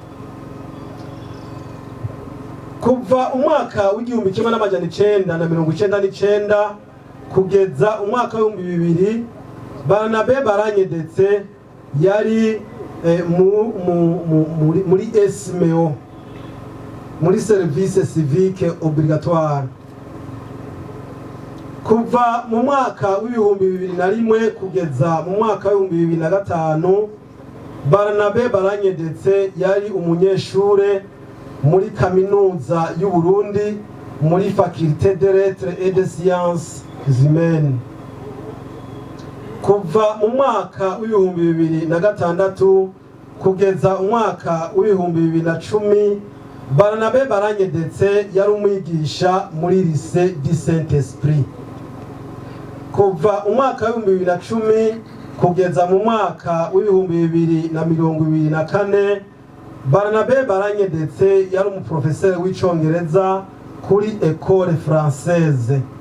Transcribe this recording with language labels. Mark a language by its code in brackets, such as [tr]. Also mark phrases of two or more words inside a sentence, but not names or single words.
[rn] Kuva umwaka w'igihumbi kimwe n'amajana 999 kugeza umwaka w'2000 Barnabe Baranyedetse yari muri SMO, muri [fr] service civique obligatoire. [rn] Kuva mu mwaka w'ibihumbi 2001 kugeza mu mwaka w'ibihumbi 2005 Barnabe Baranyedetse yari umunyeshure muri kaminuza y'u Burundi muri [fr] faculté des lettres et des sciences humaines. [rn] Kuva mu mwaka w'ibihumbi 2006 kugeza umwaka w'ibihumbi 2010 Barnabe Baranyedetse yari umwigisha muri lycée du Saint-Esprit. Kuva umwaka w'ibihumbi 2010 kugeza mu mwaka w'ibihumbi 2024 Barnabe Baranyedetse yari umuprofeseri w'icongereza kuri École Française.